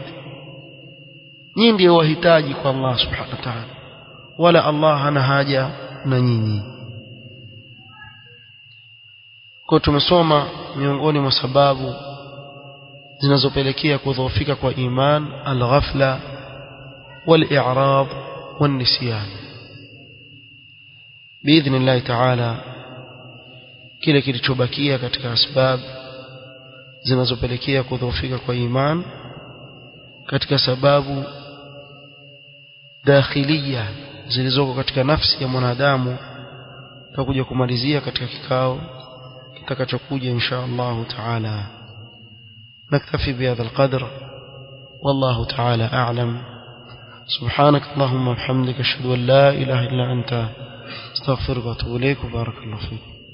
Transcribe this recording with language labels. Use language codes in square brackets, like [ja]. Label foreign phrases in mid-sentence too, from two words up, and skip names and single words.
[sw] Nyinyi ndio wahitaji kwa Allah [ar] سبحانه وتعالى, [sw] wala Allah hana haja na nyinyi. Kwa tumesoma miongoni mwa sababu zinazopelekea kudhoofika kwa iman: [ar] الغفلة والإعراض والنسيان. باذن الله تعالى [sw] kile kilichobakia katika asbab zinazopelekea kudhoofika kwa iman katika sababu dakhilia zilizoko katika nafsi ya mwanadamu, tutakuja kumalizia katika kikao kitakachokuja [ar] إن شاء الله تعالى. نكتفي بهذا القدر والله تعالى أعلم. سبحانك اللهم وبحمدك أشهد أن لا إله إلا أنت أستغفرك وأتوب إليك. بارك الله فيك.